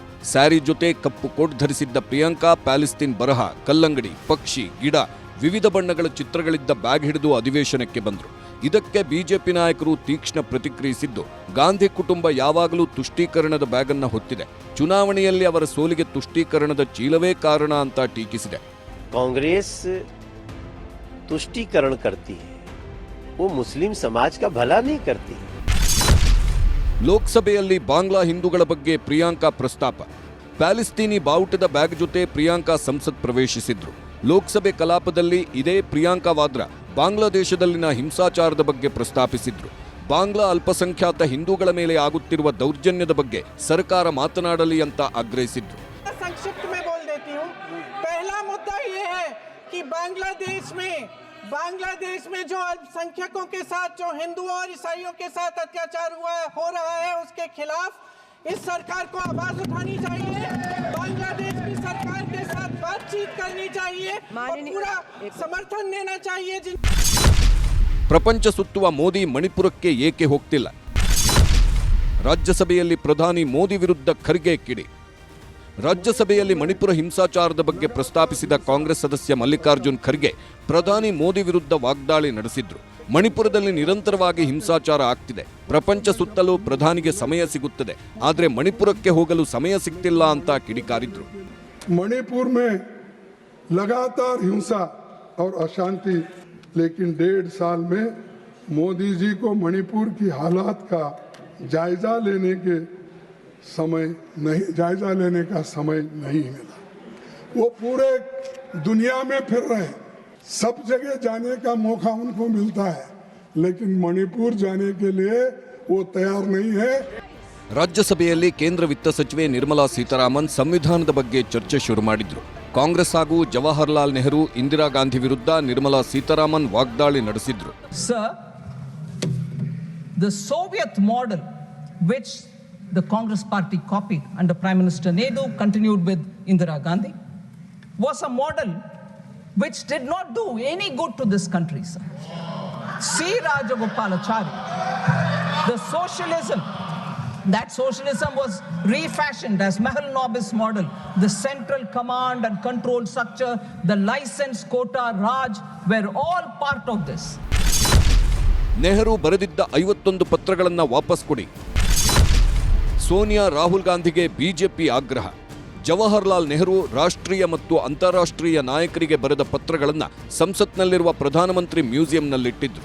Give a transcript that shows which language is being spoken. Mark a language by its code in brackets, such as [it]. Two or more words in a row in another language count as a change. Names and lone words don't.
[kn] ಸ್ಯಾರಿ ಜೊತೆ ಕಪ್ಪು ಕೋಟ್ ಧರಿಸಿದ್ದ ಪ್ರಿಯಾಂಕಾ ಪ್ಯಾಲೆಸ್ತೀನ್ ಬರಹ, ಕಲ್ಲಂಗಡಿ, ಪಕ್ಷಿ, ಗಿಡ, ವಿವಿಧ ಬಣ್ಣಗಳ ಚಿತ್ರಗಳಿದ್ದ ಬ್ಯಾಗ್ ಹಿಡಿದು ಅಧಿವೇಶನಕ್ಕೆ ಬಂದರು. ಇದಕ್ಕೆ ಬಿಜೆಪಿ ನಾಯಕರು ತೀಕ್ಷ್ಣ ಪ್ರತಿಕ್ರಿಯಿಸಿದ್ದು, ಗಾಂಧಿ ಕುಟುಂಬ ಯಾವಾಗಲೂ ತುಷ್ಟೀಕರಣದ ಬ್ಯಾಗ್ ಅನ್ನು ಹೊತ್ತಿದೆ, ಚುನಾವಣೆಯಲ್ಲಿ ಅವರ ಸೋಲಿಗೆ ತುಷ್ಟೀಕರಣದ ಚೀಲವೇ ಕಾರಣ ಅಂತ ಟೀಕಿಸಿದೆ. [hi] ಕಾಂಗ್ರೆಸ್ तुष्टीकरण करती है, वो मुस्लिम समाज का भला नहीं करती. [kn] ಲೋಕಸಭೆಯಲ್ಲಿ ಬಾಂಗ್ಲಾ ಹಿಂದೂಗಳ ಬಗ್ಗೆ ಪ್ರಿಯಾಂಕಾ ಪ್ರಸ್ತಾಪ. ಪ್ಯಾಲೆಸ್ತೀನಿ ಬಾವುಟದ ಬ್ಯಾಗ್ ಜೊತೆ ಪ್ರಿಯಾಂಕಾ ಸಂಸತ್ ಪ್ರವೇಶಿಸಿದ್ರು. ಲೋಕಸಭೆ ಕಲಾಪದಲ್ಲಿ ಇದೇ ಪ್ರಿಯಾಂಕಾ ವಾದ್ರಾ ಬಾಂಗ್ಲಾದೇಶದಲ್ಲಿನ ಹಿಂಸಾಚಾರದ ಬಗ್ಗೆ ಪ್ರಸ್ತಾಪಿಸಿದ್ರು. ಬಾಂಗ್ಲಾ ಅಲ್ಪಸಂಖ್ಯಾತ ಹಿಂದೂಗಳ ಮೇಲೆ ಆಗುತ್ತಿರುವ ದೌರ್ಜನ್ಯದ ಬಗ್ಗೆ ಸರ್ಕಾರ ಮಾತನಾಡಲಿ ಅಂತ ಆಗ್ರಹಿಸಿದ್ರು. [hi] कि बांग्लादेश में जो अल्पसंख्यकों के साथ, जो हिंदुओं और ईसाइयों के साथ अत्याचार हो रहा है, उसके खिलाफ इस सरकार को आवाज उठानी चाहिए. बांग्लादेश की सरकार के साथ बातचीत करनी चाहिए और पूरा समर्थन देना चाहिए. [kn] ಪ್ರಪಂಚ ಸುತ್ತುವ ಮೋದಿ ಮಣಿಪುರಕ್ಕೆ ಏಕೆ ಹೋಗ್ತಿಲ್ಲ? ರಾಜ್ಯಸಭೆಯಲ್ಲಿ ಪ್ರಧಾನಿ ಮೋದಿ ವಿರುದ್ಧ ಖರ್ಗೆ ಕಿಡಿ. ರಾಜ್ಯಸಭೆಯಲ್ಲಿ ಮಣಿಪುರ ಹಿಂಸಾಚಾರದ ಬಗ್ಗೆ ಪ್ರಸ್ತಾಪಿಸಿದ ಕಾಂಗ್ರೆಸ್ ಸದಸ್ಯ ಮಲ್ಲಿಕಾರ್ಜುನ್ ಖರ್ಗೆ ಪ್ರಧಾನಿ ಮೋದಿ ವಿರುದ್ಧ ವಾಗ್ದಾಳಿ ನಡೆಸಿದ್ರು. ಮಣಿಪುರದಲ್ಲಿ ನಿರಂತರವಾಗಿ ಹಿಂಸಾಚಾರ ಆಗ್ತಿದೆ, ಪ್ರಪಂಚ ಸುತ್ತಲೂ ಪ್ರಧಾನಿಗೆ ಸಮಯ ಸಿಗುತ್ತದೆ, ಆದರೆ ಮಣಿಪುರಕ್ಕೆ ಹೋಗಲು ಸಮಯ ಸಿಗ್ತಿಲ್ಲ ಅಂತ ಕಿಡಿಕಾರಿದ್ರು. मणिपुर में लगातार हिंसा और अशांति, लेकिन 1.5 साल में मोदी जी को मणिपुर की हालात का जायजा लेने का समय नहीं मिला. वो पूरे दुनिया में फिर रहे हैं, सब जगह जाने का मौका उनको मिलता है, लेकिन मणिपुर जाने के लिए वो तैयार नहीं है. ರಾಜ್ಯಸಭೆಯಲ್ಲಿ ಕೇಂದ್ರ ವಿತ್ತ ಸಚಿವೆ ನಿರ್ಮಲಾ ಸೀತಾರಾಮನ್ ಸಂವಿಧಾನದ ಬಗ್ಗೆ ಚರ್ಚೆ ಶುರು ಮಾಡಿದ್ರು. ಕಾಂಗ್ರೆಸ್ ಹಾಗೂ ಜವಾಹರ್ಲಾಲ್ ನೆಹರು, ಇಂದಿರಾ ಗಾಂಧಿ ವಿರುದ್ಧ ನಿರ್ಮಲಾ ಸೀತಾರಾಮನ್ ವಾಗ್ದಾಳಿ ನಡೆಸಿದ್ರು. [en] Sir, the Soviet model which the Congress party copied under Prime Minister Nehru, continued with Indira Gandhi, was a model which did not do any good to this country, sir. C. Rajagopalachari, the socialism, that socialism was refashioned as Mahalanobis model, the central command and control structure, the license quota Raj were all part of this. [kn] ನೆಹರು ಬರೆದಿದ್ದ 51 ಪತ್ರಗಳನ್ನು ವಾಪಸ್ ಕೊಡಿ. ಸೋನಿಯಾ, ರಾಹುಲ್ ಗಾಂಧಿಗೆ ಬಿಜೆಪಿ ಆಗ್ರಹ. ಜವಾಹರ್ಲಾಲ್ ನೆಹರು ರಾಷ್ಟ್ರೀಯ ಮತ್ತು ಅಂತಾರಾಷ್ಟ್ರೀಯ ನಾಯಕರಿಗೆ ಬರೆದ ಪತ್ರಗಳನ್ನು ಸಂಸತ್ನಲ್ಲಿರುವ ಪ್ರಧಾನಮಂತ್ರಿ ಮ್ಯೂಸಿಯಂನಲ್ಲಿಟ್ಟಿದ್ರು.